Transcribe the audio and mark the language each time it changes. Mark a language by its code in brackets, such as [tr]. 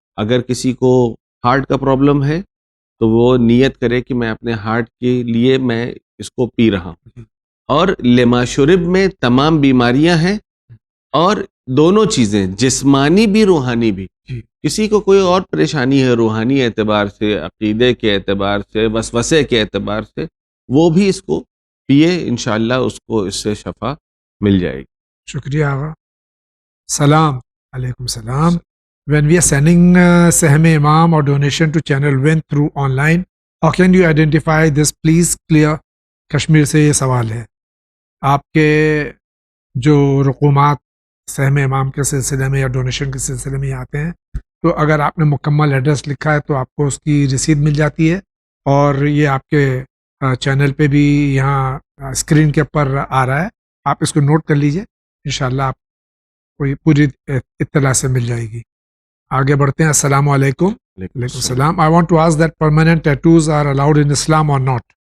[ur] اگر کسی کو ہارٹ کا پرابلم ہے تو وہ نیت کرے کہ میں اپنے ہارٹ کے لیے میں اس کو پی رہا ہوں، اور لما شرب میں تمام بیماریاں ہیں، اور دونوں چیزیں جسمانی بھی روحانی بھی۔ جی کسی کو کوئی اور پریشانی ہے روحانی اعتبار سے، عقیدے کے اعتبار سے، وسوسے کے اعتبار سے، وہ بھی اس کو پیے، انشاءاللہ اس کو اس سے شفا مل جائے گی۔ شکریہ آغا۔ سلام علیکم۔ سلام۔ [en] When we are sending Sehme Imam or donation to channel Win through online, how can you identify this? Please clear. [ur] Kashmir سے یہ سوال ہے، آپ کے جو رقومات سہم امام کے سلسلے میں یا ڈونیشن کے سلسلے میں آتے ہیں، تو اگر آپ نے مکمل ایڈریس لکھا ہے تو آپ کو اس کی رسید مل جاتی ہے، اور یہ آپ کے چینل پہ بھی یہاں اسکرین کے اوپر آ رہا ہے، آپ اس کو نوٹ کر لیجئے، انشاءاللہ آپ کو پوری اطلاع سے مل جائے گی۔ آگے بڑھتے ہیں۔ السلام علیکم۔ وعلیکم السلام۔ [en] I want to ask that permanent tattoos are allowed in Islam or not?